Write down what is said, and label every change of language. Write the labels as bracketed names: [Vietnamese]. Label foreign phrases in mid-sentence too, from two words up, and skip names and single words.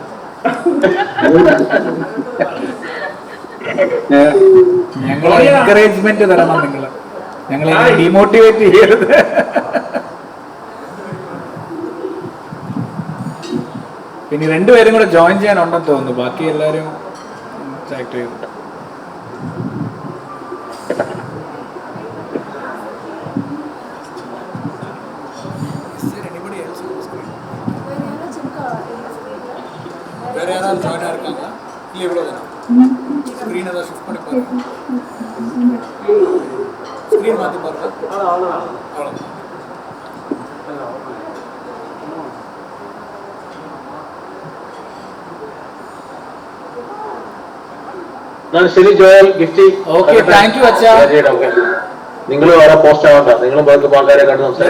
[Malayalam] ഞങ്ങളെ എൻകറേജ്മെന്റ് തരണം നിങ്ങൾ, ഞങ്ങളെ ഡിമോട്ടിവേറ്റ് ചെയ്യരുത്. ഇനി രണ്ടുപേരും കൂടെ ജോയിൻ ചെയ്യാനുണ്ടെന്ന് തോന്നുന്നു. ബാക്കി എല്ലാവരും ആക്ട് ചെയ്തു. [Tamil] வேற யாராவது ஜாயின் ஆயிருக்காங்களா? இல்லை இவ்வளோ தானே? ஸ்க்ரீன் ஏதாவது ஷிஃப்ட் பண்ணி பாருங்க. ஸ்க்ரீன் மாற்றி பாருங்க. அவ்வளோதான். [Malayalam] ശരി ജോയൽ ഗിഫ്റ്റ്. ഓക്കെ, [English] thank you [Malayalam] അച്ഛാ. നിങ്ങൾ വേറെ പോസ്റ്റ് ആവണ്ട, നിങ്ങളും ബാക്കി ആൾക്കാരെ കണ്ട് സംസാരിക്കും.